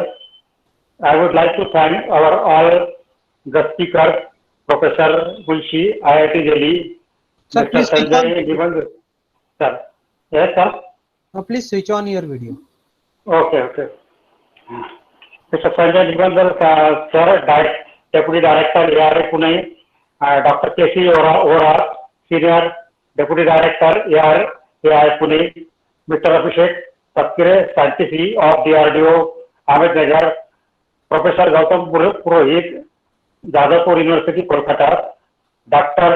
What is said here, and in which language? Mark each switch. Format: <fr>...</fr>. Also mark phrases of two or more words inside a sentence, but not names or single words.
<en>I would like to thank all the speakers, Professor Gulshi, IIT Delhi, Sir, Mr. please switch on. Sanjay Niband. Sir. Yes, sir. Please switch on your video. Okay. Mr. Sanjay Niband, sir, Deputy Director, ARI Pune, Dr. K.C. Ora, Senior Deputy Director, ARI Pune, Mr. Abhishek Tatkire, Scientist of DRDO, Ahmednagar, Professor Gautam Purohit, Jadavpur University, Kolkata, Dr.</en>